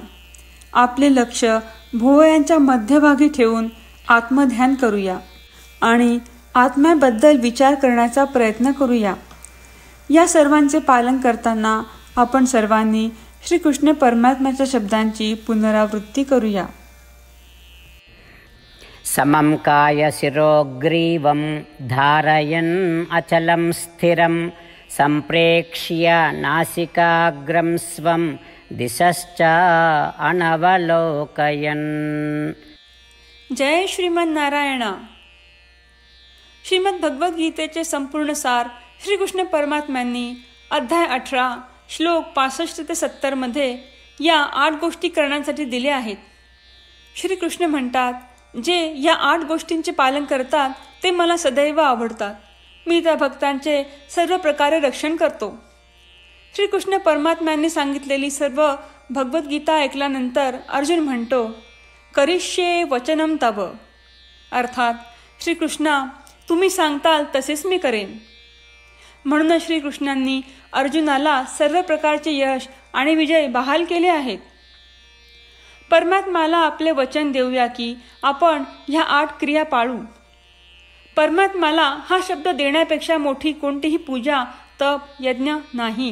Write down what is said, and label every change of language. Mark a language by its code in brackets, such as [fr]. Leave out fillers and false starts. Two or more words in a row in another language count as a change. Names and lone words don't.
[mr] आपले लक्ष भुवयांच्या मध्यभागी ठेवून आत्मध्यान करूया आणि आत्म्याबद्दल विचार करण्याचा प्रयत्न करूया. या सर्वांचे पालन करताना आपण सर्वांनी श्रीकृष्ण परमात्म्याच्या शब्दांची पुनरावृत्ती करूया. [sa] समं काय शिरोग्रीवं धारयन् अचलं स्थिरं संप्रेक्ष्य नासिकाग्रं स्वं दिशश्च अनवलोकयन्. जय श्रीमन नारायणा. [mr] श्रीमद भगवद्गीतेचे संपूर्ण सार श्रीकृष्ण परमात्म्यांनी अध्याय 18 श्लोक 65 ते 70 मध्ये या 8 गोष्टी करण्यासाठी दिल्या आहेत. श्रीकृष्ण म्हणतात, जे या 8 गोष्टींचे पालन करतात ते मला सदैव आवडतात. मी त्या भक्तांचे सर्व प्रकारे रक्षण करतो. श्रीकृष्ण परमात्म्यांनी सांगितलेली सर्व भगवद्गीता ऐकल्यानंतर अर्जुन म्हणतो, [sa] करिष्ये वचनम तव. [mr] अर्थात, श्रीकृष्णा, तुम्ही सांगताल तसेच मी करेन. म्हणून श्रीकृष्णांनी अर्जुनाला सर्व प्रकारचे यश आणि विजय बहाल केले आहेत. परमात्म्याला आपले वचन देऊया की आपण ह्या 8 क्रिया पाळू. परमात्म्याला हा शब्द देण्यापेक्षा मोठी कोणतीही पूजा, तप, यज्ञ नाही.